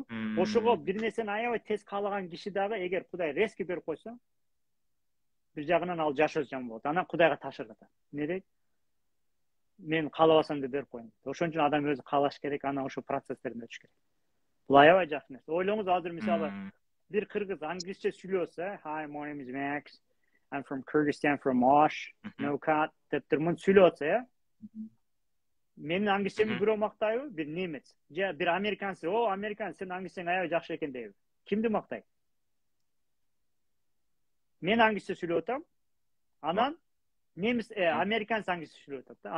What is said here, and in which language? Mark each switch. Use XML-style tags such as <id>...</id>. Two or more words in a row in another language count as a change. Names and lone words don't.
<ky>Ошого бир нерсени аябай тез каалаган киши дагы эгер Кудай резко берип койсо, бир жагынан ал жашоосу жаман болот. Анан Кудайга тапшырып атат. Эмне дейт? Мен каалабасам деп берип коюм. Ошон үчүн адам өзү каалаш керек, анан ошо процесстерден өтүш керек. Бул аябай жакшы нерсе. Ойлоңуз, азыр мисалы бир кыргыз англисче сүйлөсө,</ky> <en>"Hi, my name is Max. I'm from Kyrgyzstan, from Osh, no cut"</en> <ky>деп туруп мынтип сүйлөп атса, менин англисчемди бирөө мактайбы? Бир немец же бир американец, "О, американец, сенин англисчең аябай жакшы экен" дейби. Кимди мактайт? Мен англисче сүйлөп атам. Анан немис, американец англисче сүйлөп атат да.</ky>